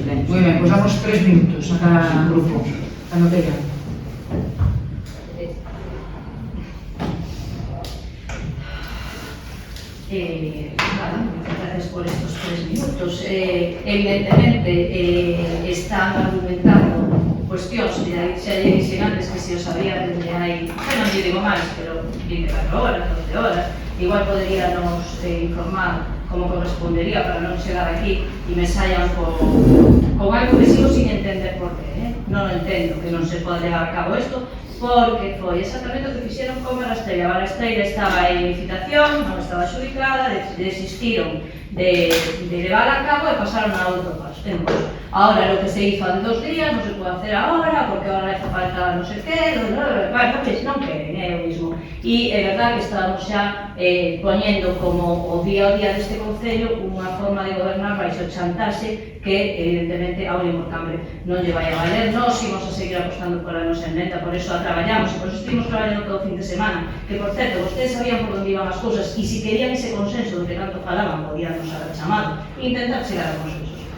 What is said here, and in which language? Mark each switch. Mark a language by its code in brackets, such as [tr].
[es] Muy bien, pues damos 3 minutos a cada grupo. [gl] Cando queira. [es] Gracias por estos 3 minutos. [gl] Evidentemente, están argumentando cuestións, xa lle dixen antes que se os sabía desde hai, non lle digo máis, pero 24 horas, 12 horas, igual poderíanos informar como correspondería para non chegar aquí e me saian con algo que sigo sin entender por qué. Non entendo que non se pode levar a cabo isto porque foi exactamente o que fixeron con a Balasteira. A Balasteira estaba en licitación, non estaba adxudicada, desistiron de levar a cabo e pasaron a outro paso. [es] Ahora lo que se hizo hace 2 días non se pode hacer ahora, porque ahora hace falta [gl] non sei que, non queren, é o mismo. E é verdad que estamos xa poñendo como o día a día deste Concello unha forma de gobernar baixo chantaxe que evidentemente a Unión por Cambre non lle vai a valer. Nós imos a seguir apostando pola nosa emenda, por eso a traballamos e por eso estivemos traballando todo o fin de semana, que por certo, vostedes sabían por onde iban as cousas e se querían ese consenso do que tanto falaban, podían nos haber chamado e intentar chegar a consensos.